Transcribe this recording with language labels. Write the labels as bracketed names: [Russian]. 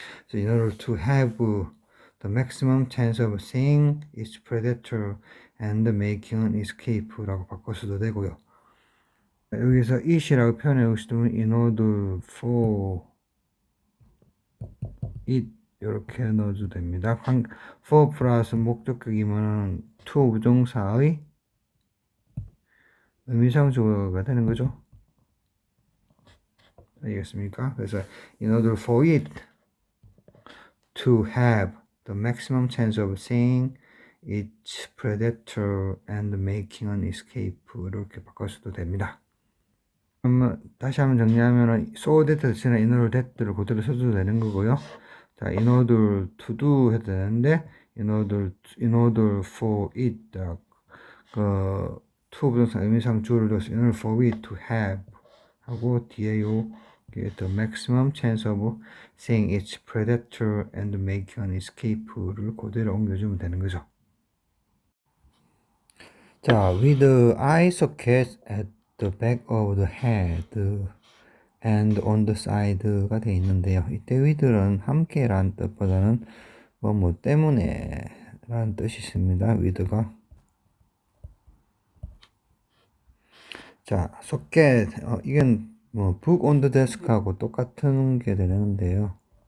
[English] So in order to have the maximum chance of seeing its predator and making an escape라고 [Korean] 바꿔서도 되고요. 여기서 it이라고 표현해 보시면 in order for it 이렇게 넣어도 됩니다. for 플러스 목적격이면 to 부정사의 의미상주어가 되는 거죠. 알겠습니까? [English] 그래서 in order for it to have the maximum chance of seeing its predator and making an escape [Korean] 이렇게 바꿔서도 됩니다. 다시 한번 정리하면 so that 대신에 in order that를 그대로 써도 되는 거고요. [English] 자, in order to do [Korean] 해도 되는데 [English] in order for it 그 to 부정사 의미상 주어를 둬서 in order for it to have 하고 뒤에 요 the maximum chance of seeing its predator and making an escape를 [Korean] 그대로 옮겨주면 되는 거죠. [English] 자, with the eye socket at the back of the head and on the side가 [Korean] 되어 있는데요. 이때 with는 함께라는 뜻보다는 뭐 때문에 라는 뜻이 있습니다. with가. 자, socket, 이건 뭐 [English] book on the desk [Korean] 하고 똑같은 게 되는데요.